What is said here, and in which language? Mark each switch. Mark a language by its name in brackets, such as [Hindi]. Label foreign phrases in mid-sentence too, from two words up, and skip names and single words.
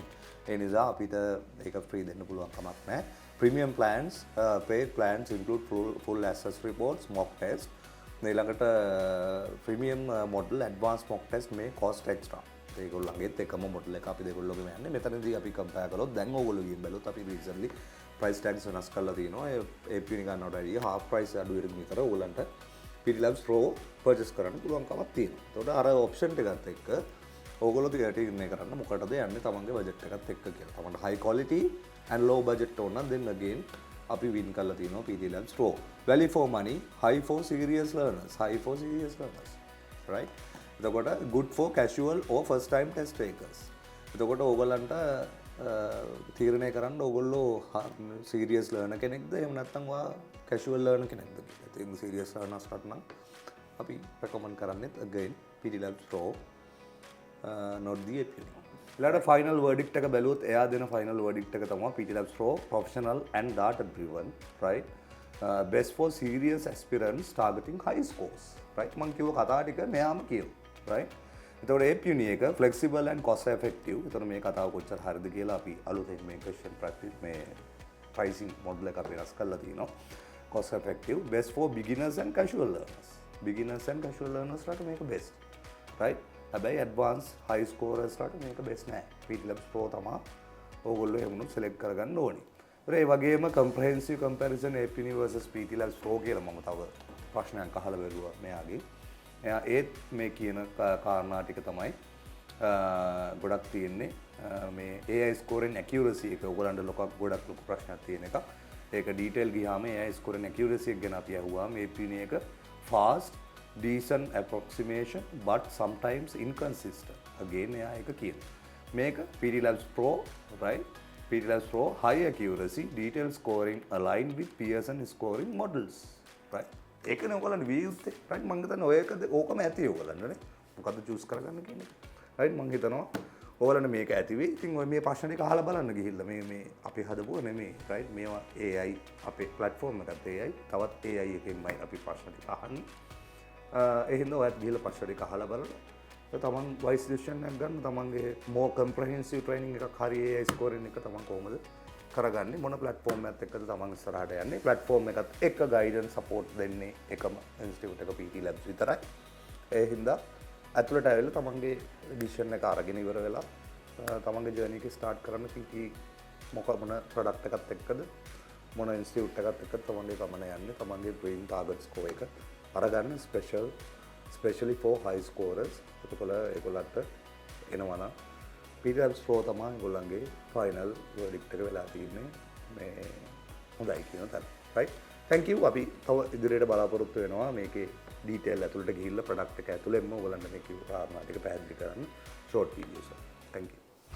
[Sinhala] ඒ නිසා අපිට ඒක free දෙන්න පුළුවන් කමක් නැහැ. [English] Premium plans, paid plans include full access reports, mock test. [Sinhala] ඊළඟට [English] premium model advanced mock test මේ cost extra. [Sinhala] ඒගොල්ලන්ගෙත් එකම model එක අපි දෙගොල්ලෝගෙම යන්නේ. මෙතනදී අපි compare කරොත් දැන් ඕගොල්ලෝ ගිහින් බැලුවොත් අපි recently [English] price tags [Sinhala] වෙනස් කරලා තියෙනවා. ඒ APU ගන්නවට වැඩිය half price අඩු වෙන විතර ඕගොල්ලන්ට PT Labs Pro purchase කරන්න පුළුවන්කමක් තියෙනවා. ඒතකොට අර option එකත් එක්ක ඕගොල්ලෝ තීරණය කරන්න මොකටද යන්නේ තමන්ගේ budget එකත් එක්ක කියලා. තමන්ට [English] high quality and low budget [Sinhala] ඕන නම් [English] then again [Sinhala] අපි win කරලා තියෙනවා PT Labs Pro. [English] Value for money, high for serious learners, right? එතකොට good for casual or first time test takers. [Sinhala] එතකොට ඕගොල්ලන්ට තීරණය කරන්න ඕගොල්ලෝ [English] serious learner [Sinhala] කෙනෙක්ද එහෙම නැත්නම් ඔයා [English] casual learner [Sinhala] කෙනෙක්ද කියලා. ඉතින් [English] serious learners [Sinhala] කට නම් අපි recommend කරන්නේ [English] again PT Labs Pro not the APU. [Sinhala] ඊළඟට [English] final verdict [Sinhala] එක බැලුවොත් එයා දෙන [English] final verdict [Sinhala] එක තමයි PT Labs Pro [English] professional and data driven, right? Best for serious aspirants targeting high scores, right? [Sinhala] මම කිව්ව කතාව ටික මෙයාම කියනවා, right? එතකොට APU එක [English] flexible and cost effective. [Sinhala] එතකොට මේ කතාව කොච්චර හරිද කියලා අපි අලුතෙන් මේ [English] question practice [Sinhala] මේ [English] pricing model [Sinhala] එක අපි රස කරලා තිනවා. [English] cost effective, best for beginners and casual learners. beginners and casual learners [Sinhala] ලට මේක [English] best, right? [Sinhala] හැබැයි [English] advanced high scorersලාට [Sinhala] මේක බෙස්ට් නෑ. PT Labs Pro තමයි ඕගොල්ලෝ එහෙම උනොත් select කරගන්න ඕනේ. ඒ වගේම [English] comprehensive comparison APU versus PT Labs Pro [Sinhala] කියලා මම තව ප්‍රශ්නයක් අහලා බැලුවා මෙයාගේ. එයා ඒත් මේ කියන කාරණා ටික තමයි ගොඩක් තියෙන්නේ. මේ [English] AI scoring accuracy [Sinhala] එක ඕගොල්ලන්ට ගොඩක් ලොකු ප්‍රශ්නයක් තියෙන එකක්. ඒක detail ගියාම [English] AI scoring accuracy [Sinhala] එක ගැන අපි අහුවාම APU එක [English] fast decent approximation but sometimes inconsistent. [Sinhala] Again එයා එක කියන. මේක PT Labs Pro, right? [English] PT Labs Pro high accuracy detailed scoring aligned with Pearson scoring models, right? [Sinhala] ඒකනේ ඔයගොල්ලන් විය යුත්තේ, right? මම හිතන්නේ ඔය එකද ඕකම ඇති ඔයගොල්ලන්ට නේ. මොකද්ද choose කරගන්න කියන්නේ? right? මම හිතනවා ඔයගොල්ලන්ට මේක ඇති වෙයි. ඉතින් ඔය මේ ප්‍රශ්න ටික අහලා බලන්න ගිහිල්ලා මේ අපි හදපුවා නෙමෙයි, right? මේවා AI අපේ platform එකත් AI තවත් AI එකෙන්මයි අපි ප්‍රශ්න ටික අහන්නේ. එහෙනම් ඔයත් ගිහලා ප්‍රශ්න ටික අහලා බලලා තමන් [English] wise decision [Sinhala] එකක් ගන්න. තමන්ගේ [English] more comprehensive training [Sinhala] එකක් හරි [English] AI scoring [Sinhala] එක තමන් කොහොමද කරගන්නේ, මොන platform එකත් එක්කද තමන් ඉස්සරහට යන්නේ, platform එකත් එක්ක [English] guidance support [Sinhala] දෙන්නේ එකම institute එක PT Labs විතරයි. ඒ හින්දා ඇතුළට ඇවිල්ලා තමන්ගේ ඩිසිෂන් එක අරගෙන ඉවර වෙලා තමන්ගේ ජර්නි එක ස්ටාර්ට් කරන්න PT මොන product එකත් එක්කද මොන institute එකත් එක්කද තමන්ගේ ගමන යන්නේ, තමන්ගේ [English] brain target score [Sinhala] එක අරගන්න [English] special specially for high scorers. [Sinhala] එතකොට ඒගොල්ලන්ට එනවා නම් පීටර්ස් ප්‍රෝ තමයි ඒගොල්ලන්ගේ [English] final verdict [Sinhala] එක වෙලා තියෙන්නේ. මේ හොඳයි කියන තැන. රයිට්. [English] thank you. [Sinhala] අපි තව ඉදිරියට බලාපොරොත්තු වෙනවා මේකේ ඩීටේල් ඇතුළට ගිහිල්ලා ප්‍රොඩක්ට් එක ඇතුළෙන්ම ඔයගොල්ලන්ට මේ කිව්ව කාරණා ටික පැහැදිලි කරන්න [English] short videos. thank you.